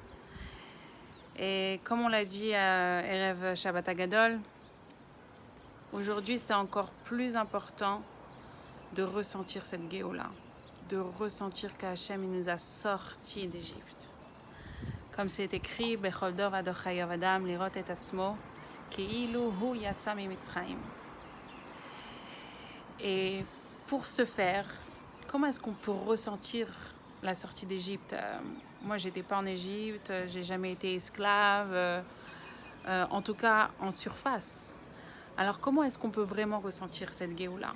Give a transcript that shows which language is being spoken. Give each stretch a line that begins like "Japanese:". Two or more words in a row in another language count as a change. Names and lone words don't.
French: Et comme on l'a dit à Erev Shabbat Hagadol, aujourd'hui c'est encore plus important de ressentir cette Géoula, de ressentir qu'Hachem nous a sortis d'Égypte. Comme c'est écrit,
Hebrew: בכל דור ודור חייב אדם לראות את עצמו כאילו הוא יצא ממצרים.
French: Et pour ce faire, comment est-ce qu'on peut ressentir la sortie d'Égypte? Moi, j'étais pas en Égypte, j'ai jamais été esclave, en tout cas en surface. Alors comment est-ce qu'on peut vraiment ressentir cette Géoula?